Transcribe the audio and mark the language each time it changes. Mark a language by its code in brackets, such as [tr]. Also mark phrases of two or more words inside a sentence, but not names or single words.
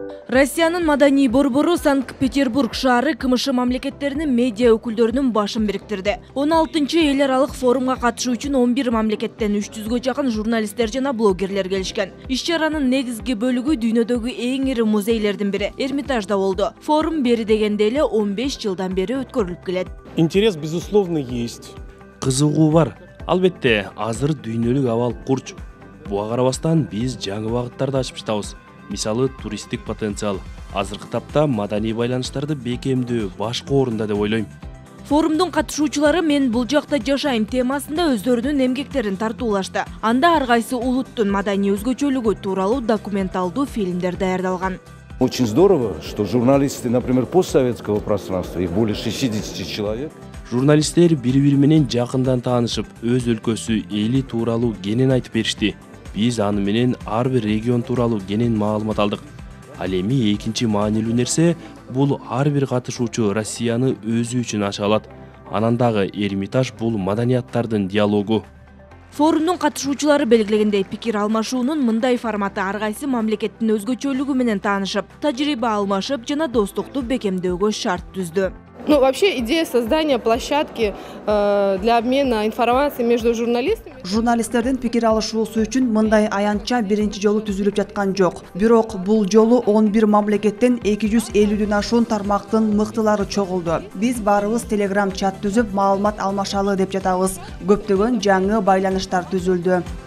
[ky] Россиянын маданий борбору Санкт-Петербург шаары КМШ мамлекеттеринин медиа өкүлдөрүнүн башын бириктирди. 16-чы эл аралык форумга катышуу үчүн 11 мамлекеттен 300гө жакын журналисттер жана блогерлер келишкен. Иш-чаранын негизги бөлүгү дүйнөдөгү эң ири музейлердин бири Эрмитажда болду. Форум бери дегенде эле 15 жылдан бери өткөрүлүп келет. [ru] Интерес, безусловно, есть. [ky] Кызыгуу бар. Албетте, азыр дүйнөлүк абал курч. Буга карабастан биз жаңы багыттарды ачып жатабыз. Мисалы, туристтик потенциал. Азыркы тапта маданий байланыштарды бекемдөө башкы орунда деп ойлойм. Форумдун катышуучулары "Мен бул жакта жашайм" темасында өздөрүнүн эмгектерин тартуулашты. Анда ар кайсы улуттун маданий өзгөчөлүгү тууралуу документалдуу фильмдер даярдалган. [ru] Очень здорово, что журналисты, например, постсоветского пространства, их более 60 человек. [ky] Журналисттер бири-бири менен жакындан таанышып, өз өлкөсү, эли тууралуу кенен айтып беришти. Биз аны менен ар бир регион тууралуу кенен маалымат алдык. Ал эми экинчи маанилүү нерсе бул ар бир катышуучу Россияны өзү үчүн ача алат. Анан дагы Эрмитаж бул маданияттардын диалогу. Форумдун катышуучулары белгилегендей, пикир алмашуунун мындай форматы ар кайсы мамлекеттин өзгөчөлүгү менен таанышып, тажрыйба алмашып жана достукту бекемдөөгө шарт түздү. [ru] Вообще идея создания площадки для обмена информацией между журналистами. [ky] Журналисттердин пикир алышуусу үчүн мындай аянтча биринчи жолу түзүлүп жаткан жок. Бирок бул жолу 11 мамлекеттен 250ден ашуун тармактын мыктылары чогулду. Биз баарыбыз Telegram чат түзүп маалымат алмашалы деп жатабыз. Көптөгөн жаңы байланыштар түзүлдү.